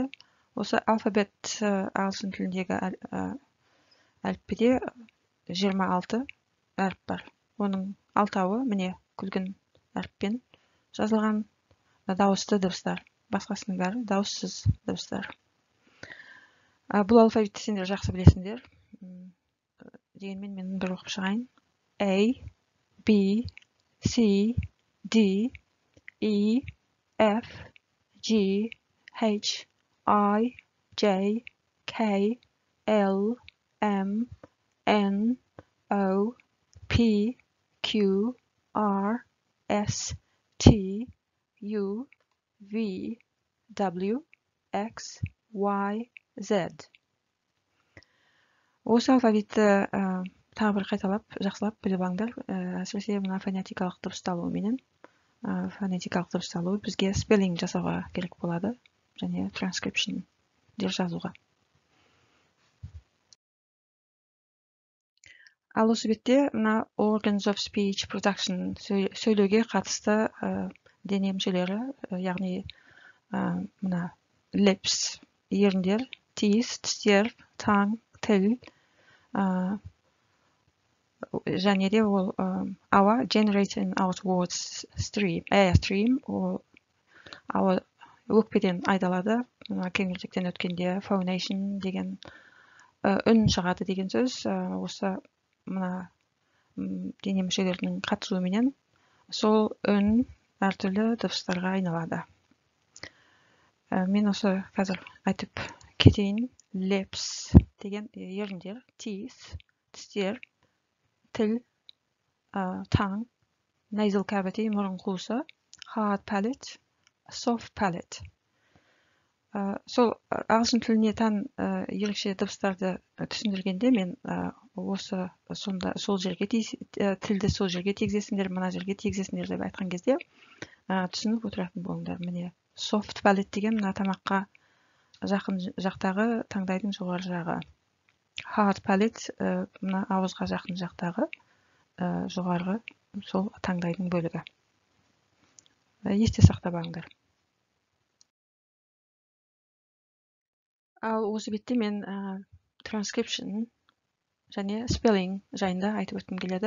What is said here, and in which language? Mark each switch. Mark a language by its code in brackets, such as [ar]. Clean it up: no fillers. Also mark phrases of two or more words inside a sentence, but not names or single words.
[kk] Осы алфавит ағылшын тіліндегі әліппеде 26 әріп бар. Оның 6-ы міне күлгін әріппен жазылған дауысты дыбыстар. Басқасының бәрі дауыссыз дыбыстар. Бұл алфавитті сендер жақсы білесіңдер. Дегенмен мен бір оқып шығайын. [en] A, B, C, D, E, F, G, H, I, J, K, L, M, N, O, P, Q, R, S, T, U, V, W, X, Y, Z. [kk] Осы алфавитті тағы бір қайталап, жақсылап біліп алыңдар. Әсіресе мына фонетикалық дыбысталуыменен. Фонетикалық дыбысталуы бізге спеллинг жасауға керек болады, және транскрипшн дер жазуға. Ал осы бетте мына [en] organs of speech production [kk] сөйлеуге қатысты дене мүшелері, яғни мына lips, еріндер, teeth, тістер, tongue, тіл, және де ол [en] our generating outwards stream, air stream, [kk] ол our өкпеден айдалады. Кеңірдектен өткенде phonation деген үн шығады деген сөз. Осы мына дене мүшелерінің қатысуыменен сол үн әртүрлі дыбыстарға айналады. Мен осы қазір айтып кетейін. Lips деген еріндер, teeth, тістер, тіл, [en] tongue, nasal cavity, [kk] мұрын қуысы, [en] hard palate, soft palate. [kk] Сол ағылшын тіліне тән ерекше дыбыстарды түсіндіргенде мен осы сонда сол жерге тілді сол жерге тигізесіңдер, мына жерге тигізесіңдер деп айтқан кезде түсініп отыратын болыңдар. Міне [en] soft palate [kk] деген мына тамаққа жақын жақтағы таңдайдың жоғары жағы. [en] Hard palate [kk] мына ауызға жақын жақтағы жоғарғы сол таңдайдың бөлігі. Есте сақтап алыңдар. Ал осы бетте мен transcription және spelling жайында айтып өткім келеді.